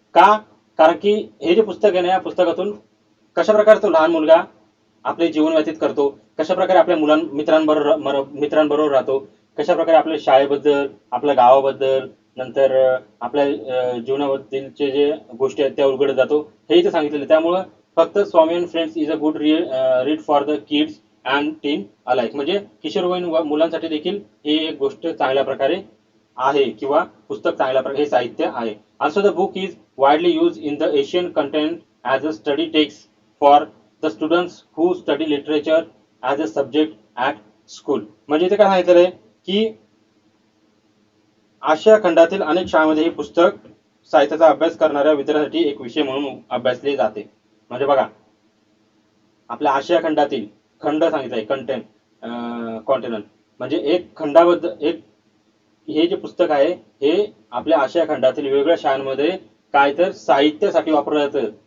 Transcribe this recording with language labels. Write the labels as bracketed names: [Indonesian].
[Marathi] का, कारण की हे जे पुस्तक आहे ना या पुस्तकातून कशा प्रकारे तो लहान मुलगा आपले जीवन व्यतीत करतो, कशा प्रकारे आपल्या मित्रांबरोबर राहतो, कशा प्रकारे आपल्या शाळेबद्दल, आपल्या गावाबद्दल, नंतर आपल्या जीवनाबद्दलचे जे गोष्टी आहेत त्या उलगडत जातो, हे इथे सांगितलेलं. त्यामुळं फक्त [English] Swami and friends is a good read for the kids and teen alike. [Marathi] म्हणजे किशोरवयीन मुलांसाठी देखील ही एक गोष्ट चांगल्या प्रकारे आहे किंवा पुस्तक चांगल्या प्रकारे हे साहित्य आहे. [English] Also the book is widely use in the Asian content as a study text for the students who study literature as a subject at school. [Marathi] म्हणजे इथे काय सांगितलेलं आहे की आशिया खंडातील अनेक शाळांमध्ये हे पुस्तक साहित्याचा अभ्यास करणाऱ्या विद्यार्थ्यांसाठी एक विषय म्हणून अभ्यासले जाते. म्हणजे बघा, आपल्या आशिया खंडातील खंड सांगितलंय कंटेंट कॉन्टिनंट, म्हणजे एक खंडाबद्दल एक हे जे पुस्तक आहे हे आपल्या आशिया खंडातील वेगवेगळ्या शाळांमध्ये काय तर साहित्यासाठी वापरलं जातं.